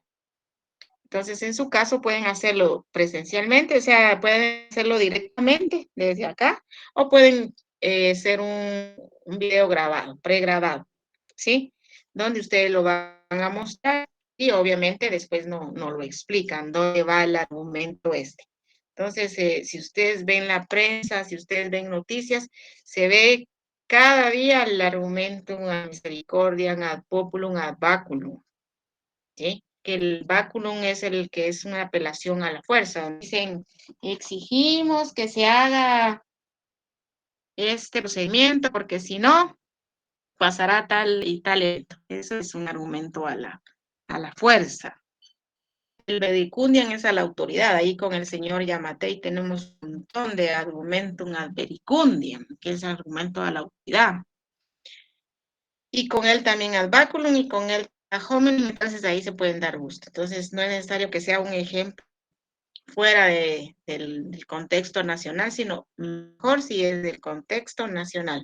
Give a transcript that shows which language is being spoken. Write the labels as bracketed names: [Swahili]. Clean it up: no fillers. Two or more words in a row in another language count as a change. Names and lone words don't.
[Spanish] Entonces, en su caso, pueden hacerlo presencialmente, o sea, pueden hacerlo directamente desde acá, o pueden hacer un video grabado, pregrabado, ¿sí? Donde ustedes lo van a mostrar y obviamente después no lo explican, dónde va el argumento este. Entonces, si ustedes ven la prensa, si ustedes ven noticias, se ve cada día el argumento [Latin] ad misericordiam, ad populum, ad baculum, [Spanish] ¿sí? Que el baculum es el que es una apelación a la fuerza. Dicen, exigimos que se haga este procedimiento porque si no, pasará tal y tal evento. Eso es un argumento a la fuerza. El vericundiam es a la autoridad. Ahí con el señor Yamatei tenemos un montón de [Latin] argumentum ad vericundiam, [Spanish] que es argumento a la autoridad. Y con él también [Latin] ad baculum [Spanish] y con él [Latin] a hominem, [Spanish] entonces ahí se pueden dar gusto. Entonces no es necesario que sea un ejemplo fuera del contexto nacional, sino mejor si es del contexto nacional.